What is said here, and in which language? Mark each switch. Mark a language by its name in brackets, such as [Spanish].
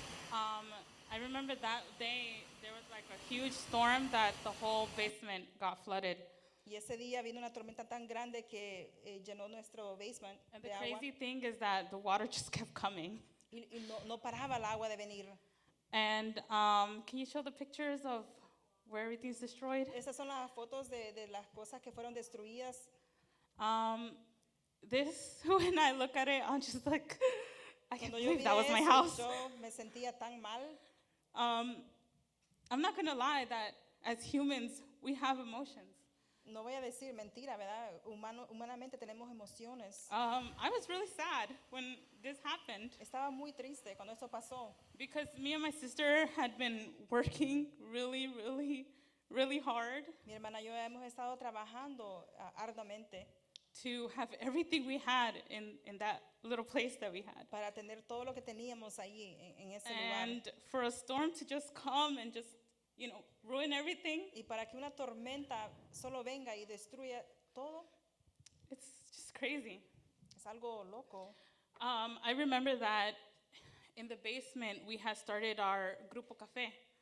[English] I remember that day there was like a huge storm that the whole basement got flooded. [Spanish] Y ese día vino una tormenta tan grande que llenó nuestro basement [English] And the [Spanish] de agua. [English] crazy thing is that the water just kept coming. [Spanish] Y no paraba el agua de venir. [English] And can you show the pictures of where everything's destroyed? [Spanish] Esas son las fotos de las cosas que fueron destruidas. [English] This, when I look at it, I'm just like, I can't [Spanish] Cuando yo [English] believe [Spanish] vi [English] that was my [Spanish] eso, [English] house. [Spanish] yo me sentía tan mal. [English] I'm not gonna lie that as humans, we have emotions. [Spanish] No voy a decir mentira, ¿verdad? Humanamente tenemos emociones. [English] I was really sad when this happened [Spanish] Estaba muy triste cuando esto pasó, [English] because me and my sister had been working really, really, really hard [Spanish] mi hermana y yo hemos estado trabajando arduamente [English] to have everything we had in that little place that we had. [Spanish] para tener todo lo que teníamos allí en ese lugar. [English] And for a storm to just come and just, ruin everything, [Spanish] Y para que una tormenta solo venga y destruya todo, [English] it's just crazy. [Spanish] es algo loco. [English] I remember that in the basement we had started our Grupo Café.